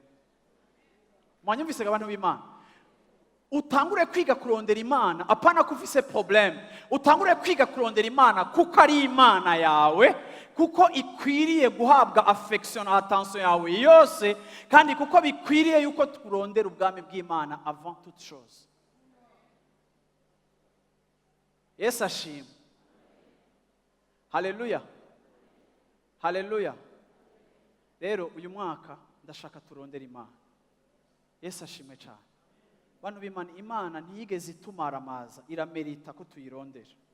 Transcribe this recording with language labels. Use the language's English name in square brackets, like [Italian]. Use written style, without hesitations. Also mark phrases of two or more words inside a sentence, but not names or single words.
[Rundi] Mwanyumvise abantu b'Imana, utangure kwiga kurondera imana apana kufise probleme, utangure kwiga kurondera imana kuko ari imana yawe, kuko ikwiriye guhabwa affection na attention yawe yose, kandi kuko bikwiriye yuko turondera ubwami bw'Imana [French] avant toute chose. [Rundi] Yesu ashimwe. Haleluya, haleluya. Rero uyu mwaka ndashaka turondera imana. Yesu ashimwe cyane. Bantu b'Imana, imana ntiyigeze itumaramaza, iramerita ko tuyirondera.